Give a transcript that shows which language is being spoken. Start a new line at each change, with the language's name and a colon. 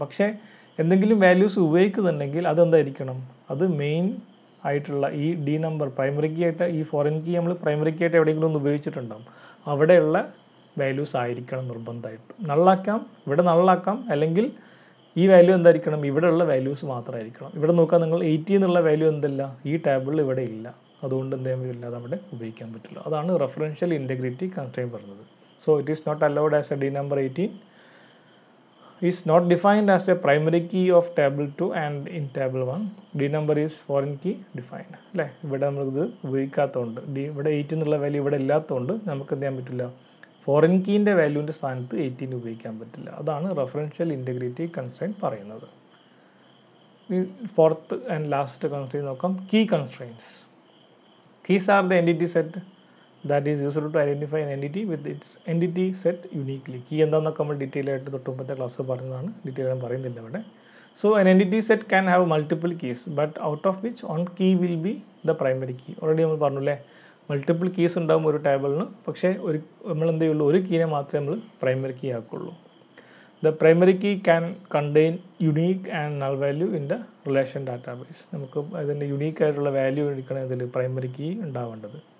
Malayalam: പക്ഷേ എന്തെങ്കിലും വാല്യൂസ് ഉപയോഗിക്കുന്നുണ്ടെങ്കിൽ അതെന്തായിരിക്കണം, അത് മെയിൻ ആയിട്ടുള്ള ഈ ഡി നമ്പർ പ്രൈമറി കീ ആയിട്ട്, ഈ ഫോറിൻ കീ നമ്മൾ പ്രൈമറി കീ ആയിട്ട് എവിടെയെങ്കിലും ഒന്ന് ഉപയോഗിച്ചിട്ടുണ്ടാകും, അവിടെയുള്ള വാല്യൂസ് ആയിരിക്കണം നിർബന്ധമായിട്ട്. നള്ളാക്കാം, ഇവിടെ നള്ളാക്കാം, അല്ലെങ്കിൽ ഈ വാല്യൂ എന്തായിരിക്കണം, ഇവിടെയുള്ള വാല്യൂസ് മാത്രമായിരിക്കണം. ഇവിടെ നോക്കാൻ നിങ്ങൾ 80 എന്നുള്ള വാല്യൂ എന്തല്ല, ഈ ടേബിളിൽ ഇവിടെ ഇല്ല, അതുകൊണ്ട് എന്ത് ചെയ്യാൻ പറ്റില്ല, അത് അവിടെ ഉപയോഗിക്കാൻ പറ്റില്ല. അതാണ് റെഫറൻഷ്യൽ ഇൻറ്റഗ്രിറ്റി കൺസ്ട്രെയിൻ പറഞ്ഞത്.
English: So it is not allowed as a D number 18 is not defined as a primary key of table 2 and in table 1 D number is foreign key defined അല്ലേ.
Malayalam: ഇവിടെ നമ്മളിത് ഉപയോഗിക്കാത്തതുകൊണ്ട് ഇവിടെ 8 എന്നുള്ള വാല്യൂ ഇവിടെ ഇല്ലാത്തതുകൊണ്ട് നമുക്ക് എന്ത് ചെയ്യാൻ പറ്റില്ല, ഫോറിൻ കീൻ്റെ വാല്യൂവിൻ്റെ സ്ഥാനത്ത് 18 ഉപയോഗിക്കാൻ പറ്റില്ല. അതാണ് റെഫറൻഷ്യൽ ഇൻറ്റഗ്രിറ്റി കൺസ്ട്രെയിൻറ്റ് പറയുന്നത്. ഫോർത്ത് ആൻഡ് ലാസ്റ്റ് കൺസ്ട്രെയിൻറ്റ് നോക്കാം, key കൺസ്ട്രെയിൻറ്റ്സ്.
English: Keys are the entity set that is used to identify an entity with its entity set uniquely.
Malayalam: Key എന്താണെന്നൊക്കെ നമ്മൾ ഡീറ്റെയിൽ ആയിട്ട് തൊട്ട് മുമ്പത്തെ ക്ലാസ് പറഞ്ഞതാണ്, ഡീറ്റെയിൽ ഞാൻ പറയുന്നില്ല ഇവിടെ.
English: So an entity set can have multiple keys but out of which one key will be the primary key.
Malayalam: Already നമ്മൾ പറഞ്ഞു അല്ലേ, മൾട്ടിപ്പിൾ കീസ് ഉണ്ടാകും ഒരു ടേബിളിന്, പക്ഷേ നമ്മൾ എന്ത് ചെയ്യുള്ളൂ, ഒരു കീനെ മാത്രമേ നമ്മൾ primary key ആക്കുള്ളൂ.
English: The primary key can contain unique and null value in the relation database.
Malayalam: നമുക്ക് അതിൻ്റെ യുണീക്ക് ആയിട്ടുള്ള വാല്യൂ എടുക്കണം ഇതിൽ പ്രൈമറി കീ ഉണ്ടാവേണ്ടത്.